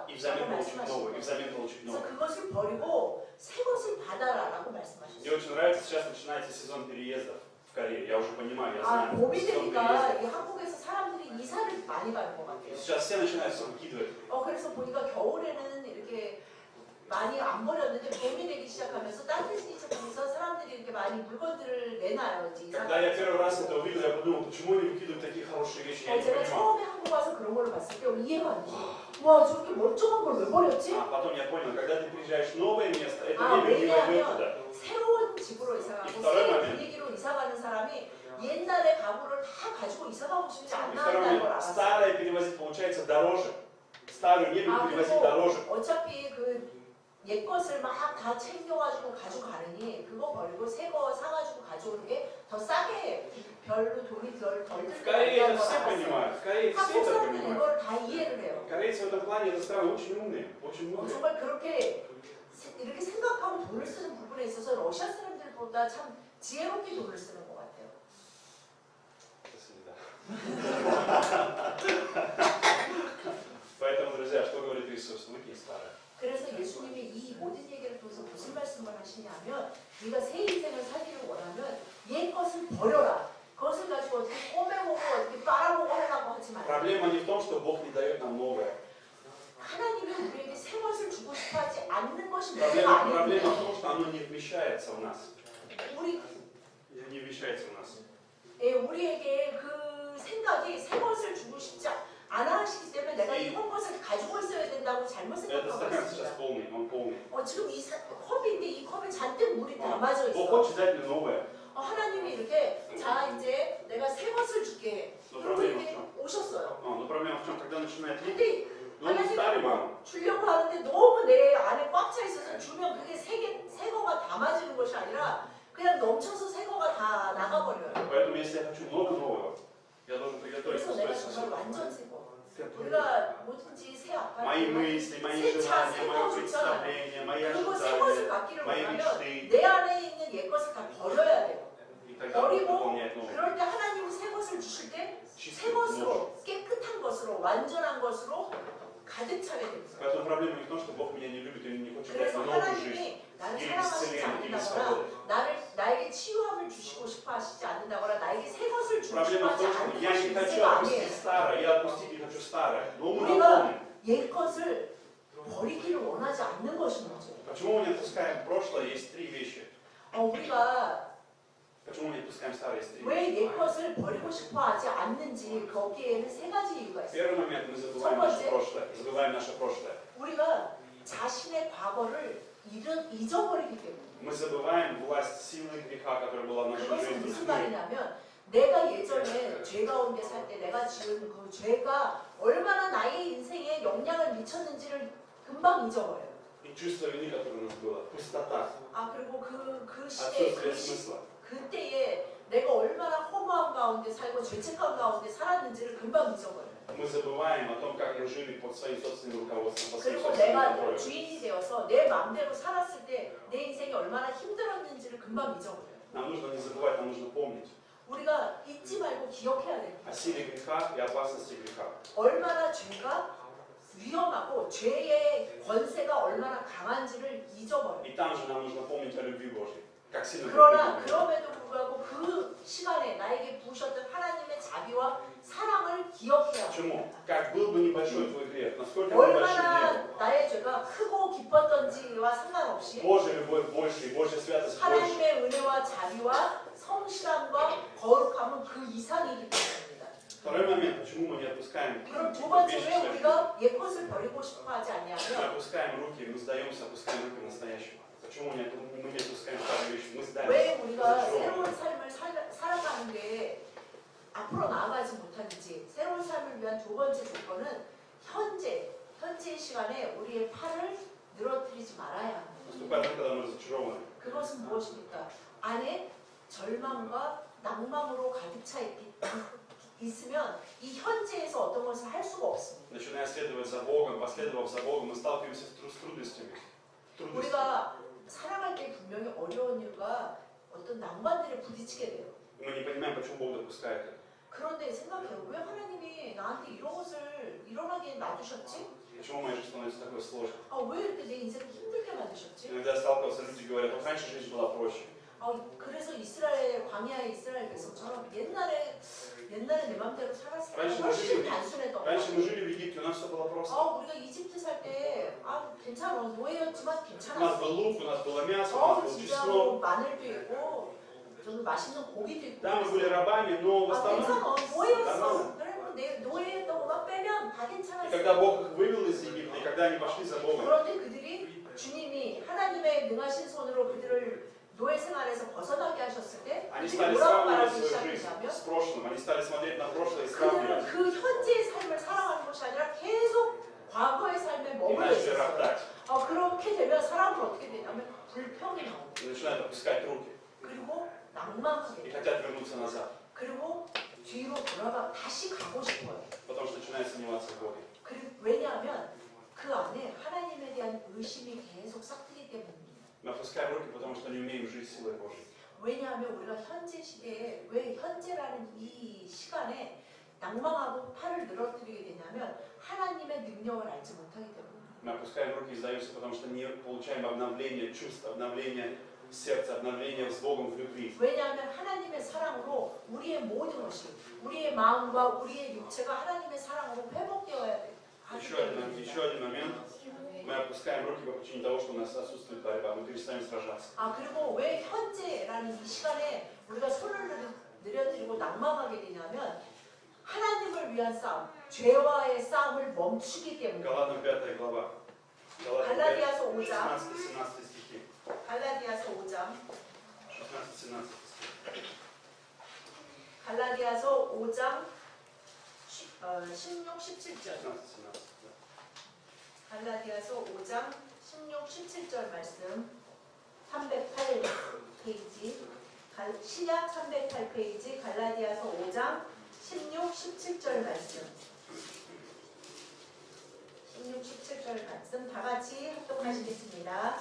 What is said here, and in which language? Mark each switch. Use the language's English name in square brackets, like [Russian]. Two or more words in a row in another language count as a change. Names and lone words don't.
[Russian] И [Korean] 라고 [Russian] взамен получить новую, и [Korean] 말씀하셨어요. [Russian] взамен получить [Korean] 그래서 [Russian] новую. [Korean] 그것을 버리고 새 것을 받아라 라고 [Russian] Мне [Korean] 말씀하셨어요. [Russian] очень нравится, сейчас начинается сезон переездов в Корее. Я уже понимаю, я 아, знаю. [Korean] 봄이 [Russian] сезон [Korean] 되니까 [Russian] переездов. [Korean] 이 한국에서 사람들이 이사를 많이 가는 것 같아요. [Russian] Сейчас все начинают все выкидывать. [Korean] 그래서 보니까 겨울에는 이렇게 많이 안 버렸는데 봄이 되기 시작하면서 따뜻해지기 시작하면서 사람들이 이렇게 많이 물건들을 내놔요. 이제 이사. [Russian] Когда я первый раз это увидел, я подумал, почему они выкидывают такие хорошие вещи, я не [Korean] 제가 [Russian] понимал. [Korean] 처음에 한국 와서 그런 걸 봤을 때 이해가 안 돼. 와 저렇게 멀쩡한 걸 왜 버렸지? [Russian] А потом я понял, когда ты приезжаешь в новое место, эта 아, мебель не войдет [Korean] 왜냐하면 [Russian] туда. [Korean] 새로운 집으로 이사가고 새 분위기로 이사가는 사람이 옛날의 가구를 다 가지고 이사가고 싶지 [Russian] И [Korean] 않나 [Russian] второй [Korean] 한다는 걸 [Russian] момент, [Korean] 알았어요. [Russian] старое перевозить получается дороже. Старую мебель перевозить дороже. [Korean] 어차피 그 옛 것을 막 다 챙겨가지고 가져가느니 그거 버리고 새 거 사가지고 가져오는 게 더 싸게 별로 돈이 덜 [Russian] В [Korean] 들고 [Russian] Корее это [Korean] 간다는 걸 [Russian] все [Korean] 알았어요. [Russian] понимают. В Корее все [Korean] 한국 [Russian] это [Korean] 사람들은 [Russian] понимают. [Korean] 이걸 다 이해를 해요. [Russian] Корейцы в этом плане, эта страна очень умные. Очень умные. [Korean] 정말 그렇게 이렇게 생각하고 돈을 쓰는 부분에 있어서 러시아 사람들보다 참 지혜롭게 돈을 쓰는 것 같아요. [Russian] Поэтому, друзья, что говорит Иисус? Выкинь старое. [Korean] 그래서 예수님이 이 모든 얘기를 통해서 무슨 말씀을 하시냐면 네가 새 인생을 살기를 원하면 옛 것을 버려라. 그것을 가지고 어떻게 꼬매보고 어떻게 빨아보고 하려고 하지 말라. [Russian] Проблема не в том, что Бог не дает нам новое. [Korean] 하나님이 우리에게 새 것을 주고 싶어하지 않는 것이 문제가 [Russian] Проблема в [Korean] 아닙니다. [Russian] том, что оно не вмещается в нас. [Korean] 우리 [Russian] Не вмещается в нас. [Korean] 우리에게 그 생각이 새 것을 주고 싶지 않아 하시기 때문에 내가 이런 것을 가지고 있어야 된다고 잘못 [Russian] Этот [Korean] 생각하고 [Russian] стакан сейчас [Korean] 있습니다. [Russian] полный, он полный. [Korean] 지금 이 컵인데 이 컵에 잔뜩 물이 담아져 [Russian] Бог [Korean] 있어. [Russian] хочет дать мне новое. [Korean] 하나님이 이렇게 자 이제 내가 새 것을 줄게. [Russian] Но [Korean] 그리고 [Russian] проблема в [Korean] 이렇게 [Russian] чем? [Korean] 오셨어요. [Russian] Но проблема в чем? Когда начинает лить, [Korean] 근데 [Russian] 너무 старый мама. [Korean] 주려고 하는데 너무 내 안에 꽉 차 있어서 주면 그게 새 거가 담아지는 것이 아니라 그냥 넘쳐서 새 거가 다 나가버려요. [Russian] Поэтому если я хочу много нового, я должен приготовить [Korean] 그래서 [Russian] свой [Korean] 내가 정말 [Russian] сосуд. [Korean] 완전 새 거. 우리가 뭐든지 새 [Russian] Мои [Korean] 아파트, [Russian] мысли, мои [Korean] 새 차, [Russian] желания, [Korean] 새 [Russian] мое [Korean] 거 좋잖아요. [Russian] представление, мои [Korean] 그리고 새 것을 [Russian] ожидания, [Korean] 갖기를 [Russian] мои [Korean] 원하면 [Russian] мечты. [Korean] 내 안에 있는 옛 것을 다 버려야 돼요. [Russian] И тогда Бог [Korean] 버리고 [Russian] выполняет новое. [Korean] 그럴 때 하나님이 새 것을 주실 때 새 [Russian] Чистый [Korean] 것으로 깨끗한 것으로 완전한 것으로 가득 차게 됩니다. [Russian] Поэтому проблема не в том, что Бог меня не любит и не хочет дать [Korean] 그래서 [Russian] мне новую жизнь. [Korean] 하나님이 나를 [Russian] Или [Korean] 사랑하시지 [Russian] исцеление, или [Korean] 않는다거나 [Russian] свободу. [Korean] 나에게 치유함을 주시고 싶어 하시지 않는다거나 나에게 새 것을 주고 싶어 [Russian] Проблема в [Korean] 하지 [Russian] том, что [Korean] 않는 [Russian] я [Korean] 것이 [Russian] не хочу [Korean] 문제가 아니에요. [Russian] отпустить старое, я отпустить не хочу старое. Но мы [Korean] 우리가 [Russian] наполнены. [Korean] 옛 것을 버리기를 원하지 않는 것이 문제예요. [Russian] Почему мы не отпускаем прошлое? Есть три вещи. [Korean] 우리가 [Russian] Почему мы не отпускаем старое? Есть три вещи. [Korean] 왜 옛 것을 버리고 싶어 하지 않는지 거기에는 세 가지 이유가 있어요. [Russian] Первый момент, мы забываем наше прошлое. Забываем наше прошлое. [Korean] 우리가 자신의 과거를 잊어버리기 때문에. [Russian] Мы забываем власть силы греха, которая была в нашей [Korean] 그것은 [Russian] жизни. [Korean] 무슨 말이냐면 내가 예전에 죄 가운데 살 때 내가 지은 그 죄가 얼마나 나의 인생에 영향을 미쳤는지를 금방 잊어버려요. [Russian] И чувство вины, которое у нас было. Пустота. [Korean] 그리고 그 시대 [Russian] Отсутствие смысла. [Korean] 그때에 내가 얼마나 허무한 가운데 살고 죄책감 가운데 살았는지를 금방 잊어버려요. [Russian] Мы забываем о том, как мы жили под своим собственным руководством, под своим [Korean] 그리고 [Russian] собственным [Korean] 내가 [Russian] контролем. [Korean] 주인이 되어서 내 마음대로 살았을 때 내 인생이 얼마나 힘들었는지를 금방 잊어버려요. [Russian] Нам нужно не забывать, нам нужно помнить [Korean] 우리가 잊지 말고 기억해야 됩니다. [Russian] о силе греха и опасности греха. [Korean] 얼마나 죄가 위험하고 죄의 권세가 얼마나 강한지를 잊어버려요. [Russian] И там же нам нужно помнить о любви Божьей. Как сильно Бог [Korean] 그러나 [Russian] любит. [Korean] 그럼에도 불구하고 그 시간에 나에게 부으셨던 하나님의 자비와 사랑을 기억해야 [Russian] Почему? [Korean] 합니다. [Russian] Как был бы небольшой твой грех, насколько бы большим не [Korean] 얼마나 [Russian] был. [Korean] 나의 죄가 크고 깊었던지와 상관없이 [Russian] Божья любовь больше и Божья святость больше. [Korean] 하나님의 은혜와 자비와 성실함과 거룩함은 그 이상이기 때문입니다. [Russian] Второй момент, почему мы не отпускаем [Korean] 그럼 두 [Russian] вещи [Korean] 번째 [Russian] в [Korean] 왜 [Russian] своей жизни. [Korean] 우리가 옛것을 버리고 싶어 하지 [Russian] Мы [Korean] 않냐면 [Russian] опускаем руки, мы сдаемся, опускаем руки настоящему. Почему мы не отпускаем старые вещи? Мы сдаемся. [Korean] 왜 우리가 [Russian] разочарованы. [Korean] 새로운 삶을 살아가는 게 앞으로 나아가지 못하는지 새로운 삶을 위한 두 번째 조건은 현재의 시간에 우리의 팔을 늘어뜨리지 말아야 합니다. [Russian] Наступает момент, когда мы разочарованы. [Korean] 그것은 무엇입니까? 안에 절망과 낭만으로 가득 차 있으면 이 현재에서 어떤 것을 할 수가 없습니다. Начиная следовать за Богом, последовав за Богом, мы сталкиваемся с трудностями. 우리가 살아갈 때 분명히 어려운 일과 어떤 낭만들에 부딪히게 돼요. И мы не понимаем, почему Бог допускает это. 그런데 생각해요. 왜 하나님이 나한테 이런 것을 일어나게 놔두셨지? [Russian] Почему моя жизнь становится такой сложной? [Korean] 왜 이렇게 내 인생을 힘들게 만드셨지? [Russian] Иногда я сталкивался, люди говорят, вот раньше жизнь была проще. [Korean] 그래서 광야의 이스라엘 백성처럼 옛날에 내 맘대로 살았을 때 [Russian] раньше [Korean] 훨씬 단순했던 [Russian] раньше [Korean] 거. [Russian] мы жили в Египте, у нас все было просто. [Korean] 우리가 이집트 살 때 괜찮아. 노예였지만 [Russian] У нас [Korean] 괜찮았어. [Russian] был лук, у нас было мясо, у нас был [Korean] 진짜 [Russian] чеснок. [Korean] 마늘도 있고 저는 맛있는 고기도 있고. [Russian] Да, мы были рабами, но в основном... [Korean] 괜찮아. 노예였어. [Russian] нормально. [Korean] 그리고 내 노예였던 것만 빼면 다 [Russian] И [Korean] 괜찮았어. [Russian] когда Бог их вывел из Египта, и когда они пошли за Богом, [Korean] 그런데 그들이 주님이 하나님의 능하신 손으로 그들을 노예 생활에서 벗어나게 하셨을 때 [Russian] они [Korean] 그들이 [Russian] стали [Korean] 뭐라고 [Russian] сравнивать [Korean] 말하기 [Russian] свою жизнь [Korean] 시작했냐면 [Russian] с прошлым, они стали смотреть на прошлое и [Korean] 그들은 [Russian] сравнивать. [Korean] 그 현재의 삶을 살아가는 것이 아니라 계속 과거의 삶에 [Russian] И [Korean] 머물러 [Russian] начали [Korean] 있었어요. [Russian] роптать. [Korean] 그렇게 되면 사람은 어떻게 되냐면 불평이 나옵니다. [Russian] И начинают опускать руки. [Korean] 그리고 낭만하게 [Russian] И [Korean] 돼요. [Russian] хотят вернуться назад. [Korean] 그리고 뒤로 돌아가 다시 가고 싶어요. [Russian] Потому что начинают сомневаться в Боге. [Korean] 왜냐하면 그 안에 하나님에 대한 의심이 계속 싹트기 때문입니다. [Russian] Мы опускаем руки, потому что не умеем жить силой Божьей. [Korean] 왜냐하면 우리가 현재 시대에 왜 현재라는 이 시간에 낭망하고 팔을 늘어뜨리게 되냐면 하나님의 능력을 알지 못하기 때문입니다. [Russian] Мы опускаем руки и сдаемся, потому что не получаем обновление чувств, обновление сердца, обновление с Богом в любви. [Korean] 왜냐하면 하나님의 사랑으로 우리의 모든 것이 우리의 마음과 우리의 육체가 하나님의 사랑으로 회복되어야 돼. [Russian] Еще один момент. Мы опускаем руки по причине того, что у нас отсутствует борьба. Мы перестаем сражаться. [Korean] 그리고 왜 현재라는 이 시간에 우리가 손을 내려드리고 낭망하게 되냐면 하나님을 위한 싸움, 죄와의 싸움을 멈추기 때문입니다. [Russian] Галатам 5 глава. [Korean] 갈라디아서 5장. [Russian] 16-17 стихи. [Korean] 갈라디아서 5장. [Russian] 16-17 стихи. [Korean] 갈라디아서 5장 16, 17절. [Russian] 16-17. [Korean] 갈라디아서 5장 16, 17절 말씀 308페이지 시약 308페이지 갈라디아서 5장 16, 17절 말씀 16, 17절 말씀 다 같이 합독하시겠습니다.